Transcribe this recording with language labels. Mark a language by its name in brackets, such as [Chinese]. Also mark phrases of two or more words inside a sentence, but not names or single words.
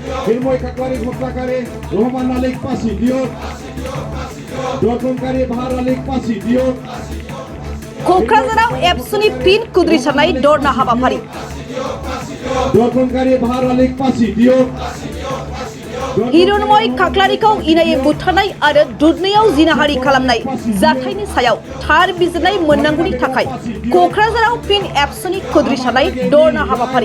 [Assamese] হিরময় কাকলারি হত্যাকারী রহমান আলীক ফাঁসি দিও দর্শনকারী বাহার আলীক ফাঁসি দিও [Bodo] क'क्राझाराव एबसुनि फिन कुद्रिसारनाय दरना हाबाफारि [Assamese] দৰ্শনকাৰী বাহাৰ আলীক ফাঁচি দিয়ো [Bodo] हिरनमय खाख्लारिखौ इनायै बुथारनाय आरो दुधनैयाव जिनाहारि खालामनाय जाथायनि सायाव थार बिजिरनाय मोननांगौनि थाखाय क'क्राझाराव फिन एबसुनि कुद्रिसारनाय दरना हाबाफारि